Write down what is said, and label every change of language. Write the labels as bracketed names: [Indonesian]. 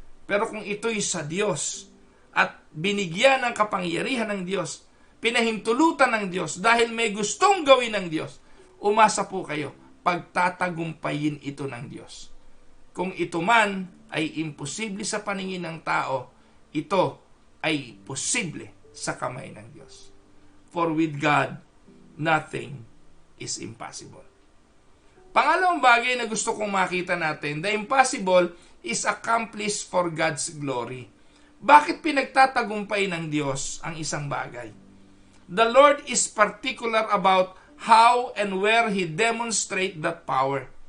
[Filipino] Pero kung ito'y sa Diyos at binigyan ng kapangyarihan ng Diyos, pinahintulutan ng Diyos dahil may gustong gawin ng Diyos, umasa po kayo, pagtatagumpayin ito ng Diyos. Kung ito man ay imposible sa paningin ng tao, ito ay posible sa kamay ng Diyos. [English] For with God, nothing is impossible. [Filipino] Pangalawang bagay na gusto kong makita natin, [English] the impossible is accomplished for God's glory. [Filipino] Bakit pinagtatagumpay ng Diyos ang isang bagay? [English] The Lord is particular about how and where He demonstrate that power.